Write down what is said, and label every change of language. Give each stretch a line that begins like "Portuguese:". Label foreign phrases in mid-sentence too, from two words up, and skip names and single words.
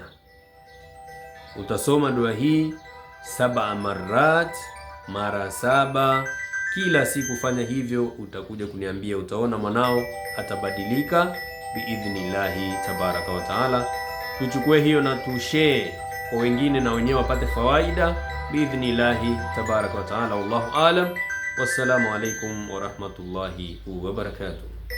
Swahili: Utasoma dua hii 7 marat, mara 7 kila siku. Fanya hivyo, utakuja kuniambia, utaona mwanao atabadilika
Arabic: بإذن الله تبارك وتعالى.
Swahili: Tuchukue hiyo na tushare kwa wengine, na wenyewe wapate fawaida
Arabic: بإذن الله تبارك وتعالى. والله أعلم. والسلام عليكم ورحمة الله وبركاته.